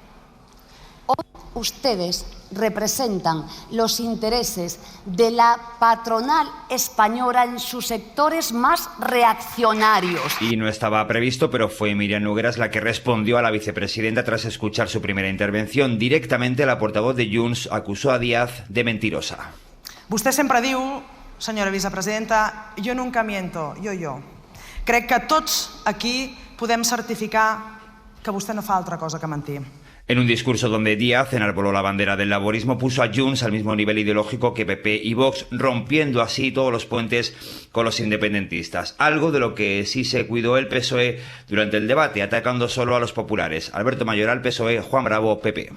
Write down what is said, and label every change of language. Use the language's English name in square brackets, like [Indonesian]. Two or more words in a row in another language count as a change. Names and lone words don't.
[Spanish] Hoy ustedes representan los intereses de la patronal española en sus sectores más reaccionarios. Y no estaba previsto, pero fue Míriam Nogueras la que respondió a la vicepresidenta tras escuchar su primera intervención. Directamente la portavoz de Junts acusó a Díaz de mentirosa. [Catalan] Vostè sempre diu, senyora vicepresidenta, jo [Spanish] nunca miento, [Catalan] jo. Crec que tots aquí podem certificar que vostè no fa altra cosa que mentir. [Spanish] En un discurso donde Díaz enarboló la bandera del laborismo, puso a Junts al mismo nivel ideológico que PP y Vox, rompiendo así todos los puentes con los independentistas. Algo de lo que sí se cuidó el PSOE durante el debate, atacando solo a los populares. Alberto Mayoral, PSOE, Juan Bravo, PP.